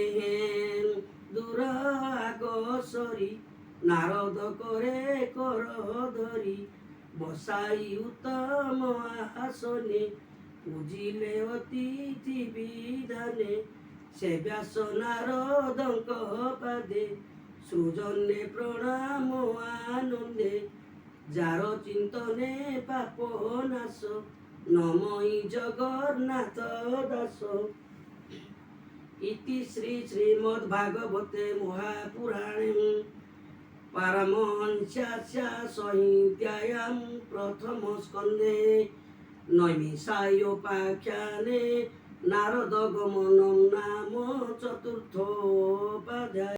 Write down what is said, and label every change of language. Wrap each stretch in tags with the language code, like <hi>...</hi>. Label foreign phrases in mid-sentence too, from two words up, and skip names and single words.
<or>ଦୂର ଆଗ ସରି ନାରଦ କରେ କର ଧରି ବସାଇ ଉତ୍ତମ ଆସନେ ପୂଜିଲେ ଅତିଥି ବିଧାନେ ସେ ବ୍ୟାସ ନାରଦଙ୍କ ପାଦେ ସୃଜନେ ପ୍ରଣାମ ଆନନ୍ଦେ ଯାର ଚିନ୍ତନେ ପାପ ନାଶ ନମଇ ଜଗନ୍ନାଥ ଦାସ।</or> <sa>ইতি শ্রী শ্রীমদ্ভাগবতে মহাপুরাণে পারমহংস্যাস্য সংহিতায়াং প্রথম স্কন্ধে নৈমিষারণ্যোপাখ্যানে নারদগমনম নাম চতুর্থোপাধ্যায়।</sa>